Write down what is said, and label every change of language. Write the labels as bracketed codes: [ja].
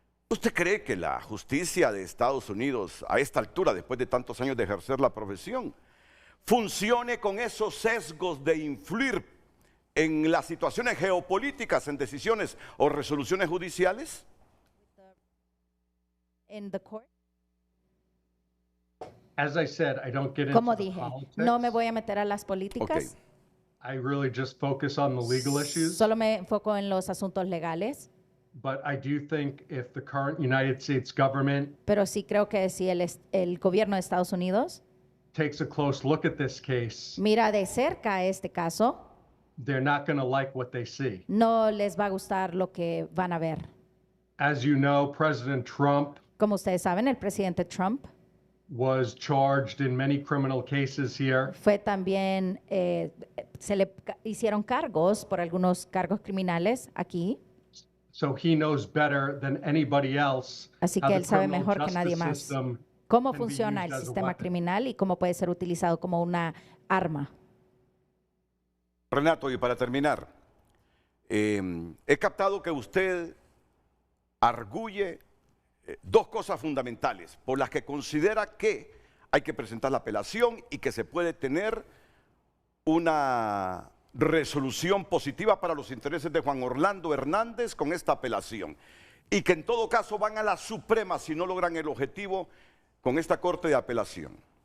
[es] ¿Usted cree que la justicia de Estados Unidos, a esta altura, después de tantos años de ejercer la profesión, funcione con esos sesgos de influir en las situaciones geopolíticas, en decisiones o resoluciones judiciales? [en] In the court. As I said, I don't get [es] Como [en] into the [es] dije, [en] politics. [es] no me voy a meter a las políticas. [en] I really just focus on the legal issues. [es] Solo me enfoco en los asuntos legales. [en] But I do think if the current United States government [es] Pero sí creo que si el gobierno de Estados Unidos [en] takes a close look at this case, [es] mira de cerca este caso, [en] they're not going to like what they see. [es] no les va a gustar lo que van a ver. [en] As you know, President Trump [es] Como ustedes saben, el presidente Trump [en] was charged in many criminal cases here. [es] Fue también, se le hicieron cargos por algunos cargos criminales aquí. [en] So he knows better than anybody else. [es] Así que él sabe mejor que nadie más cómo funciona el sistema criminal y cómo puede ser utilizado como una arma. Renato, y para terminar, he captado que usted arguye dos cosas fundamentales por las que considera que hay que presentar la apelación y que se puede tener una resolución positiva para los intereses de Juan Orlando Hernández con esta apelación y que en todo caso van a la Suprema si no logran el objetivo con esta Corte de Apelación.